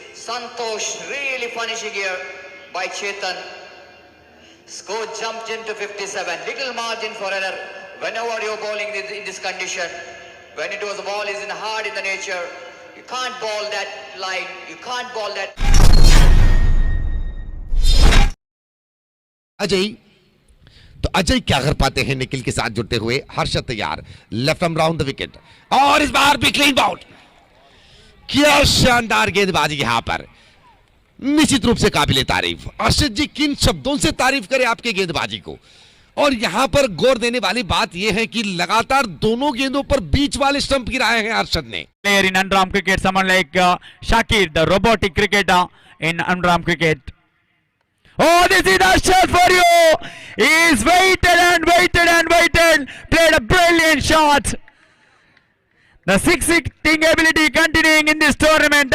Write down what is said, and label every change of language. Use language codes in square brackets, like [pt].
[en] Santosh really punishing here by Chetan. Score jumped into 57. Little margin for error whenever you're bowling in this condition. When it was the ball is in hard in the nature, you can't bowl that line, you can't bowl that. [hi] Ajay, तो अजय क्या कर पाते हैं निखिल के साथ जुड़ते हुए। हर्षद तैयार, left arm round the wicket, और इस बार भी क्लीन बाउंड। क्या शानदार गेंदबाजी यहां पर, निश्चित रूप से काबिले तारीफ। हर्षद जी किन शब्दों से तारीफ करें आपके गेंदबाजी को। और यहां पर गौर देने वाली बात यह है कि लगातार दोनों गेंदों पर बीच वाले स्टंप गिराए हैं हर्षद ने। [en] Player in underarm cricket, someone like Shakir, the robotic cricketer in underarm cricket. Oh, this is a shot for you. He's waited and waited and waited. Played a brilliant shot. The six-hitting ability continuing in this tournament.